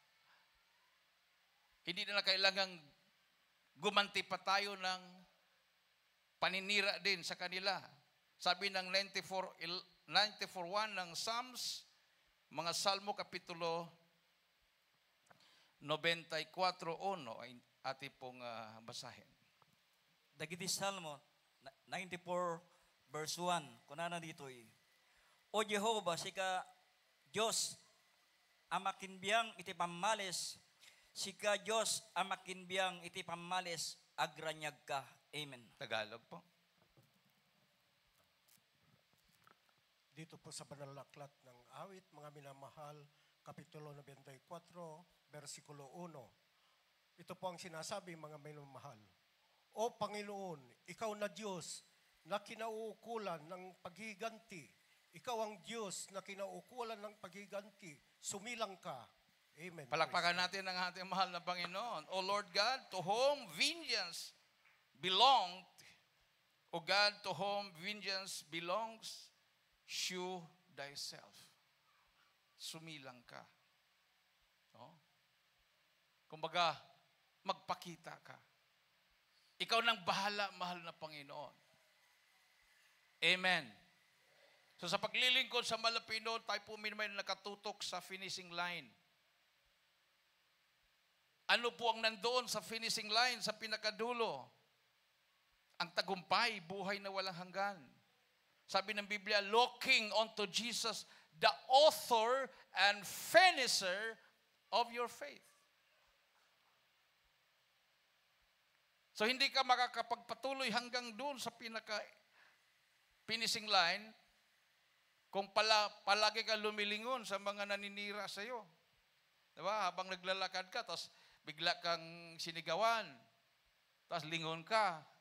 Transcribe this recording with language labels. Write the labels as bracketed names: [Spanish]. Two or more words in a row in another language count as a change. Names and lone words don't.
[Filipino] Hindi na kailangan gumanti pa tayo ng paninira din sa kanila. Sabi ng 94:1 ng Psalms, mga Salmo Kapitulo 94:1 ay ating pong basahin. [Iloko] Dagiti Salmo 94:1, kunana dito O Jehovah, sika Diyos, amakinbiyang iti pamalis, sika Diyos, amakinbiyang iti pamalis, agranyag ka. [Filipino] Amen. Tagalog po. Dito po sa banal na aklat ng awit, mga minamahal, Kapitulo 94, versikulo 1. Ito po ang sinasabi, mga minamahal. O Panginoon, ikaw na Diyos na kinauukulan ng paghiganti. Ikaw ang Diyos na kinauukulan ng paghiganti. Sumilang ka. Amen. Palakpakan natin ang ating mahal na Panginoon. [English] O Lord God, to whom vengeance belonged, O God, to whom vengeance belongs, shew thyself. [Filipino] Sumilang ka. No? Kumbaga, magpakita ka. Ikaw nang bahala, mahal na Panginoon. Amen. So sa paglilingkod sa Malapino, tayo po may nakatutok sa [English] finishing line. [Filipino] Ano po ang nandoon sa [English] finishing line, [Filipino] sa pinakadulo? Ang tagumpay, buhay na walang hanggan. Sabi ng Biblia, [English] looking unto Jesus, the author and finisher of your faith. [Filipino] So hindi ka makakapagpatuloy hanggang doon sa pinaka- [English] finishing line [Filipino] kung palagi ka lumilingon sa mga naninira sa iyo. Diba? Habang naglalakad ka, tapos bigla kang sinigawan, tapos lingon ka.